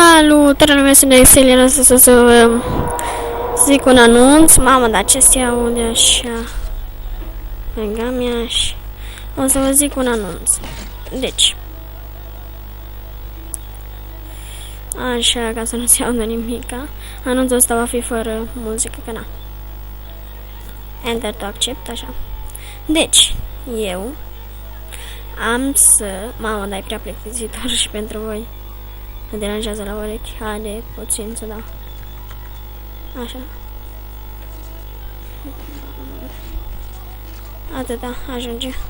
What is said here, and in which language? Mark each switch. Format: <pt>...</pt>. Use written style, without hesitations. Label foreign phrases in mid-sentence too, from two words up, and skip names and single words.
<ro>Salutare, lumea, sunt Excelina, să zic un anunț. Mamă, dar ce se aude așa? Mega mea și... O să vă zic un anunț. Deci. Așa, ca să nu se audă nimica. Anunțul ăsta va fi fără muzică, că na.</ro> <en>Enter to accept,</en> <ro>așa. Deci, eu am să... Mamă, dar e prea plictisitor și pentru voi. Mă deranjează la urechi. Haide, puțin să dau. Așa. Atâta, ajunge.</ro>